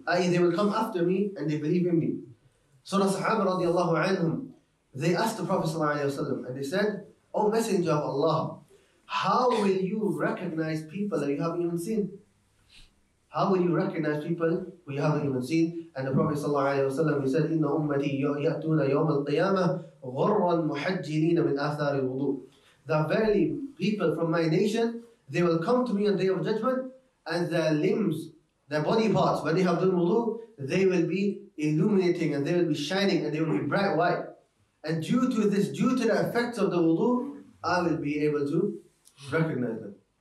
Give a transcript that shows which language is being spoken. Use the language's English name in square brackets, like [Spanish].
[English] I.e., they will come after me and they believe in me. So the Sahaba radiallahu anhum, they asked the Prophet ﷺ and they said, O Messenger of Allah, how will you recognize people that you haven't even seen? How will you recognize people who you haven't even seen? And the Prophet ﷺ, he said, [Arabic] إِنَّ أُمَّتِي يَأْتُونَ يَوْمَ الْقِيَامَةِ غُرًّا مُحَجِّلِينَ مِنْ آثَارِ الْوُضُوءِ. [English] That verily people from my nation, they will come to me on the day of judgment, and their limbs, their body parts, when they have done wudu, they will be illuminating and they will be shining and they will be bright white. And due to this, due to the effects of the wudu, I will be able to recognize them.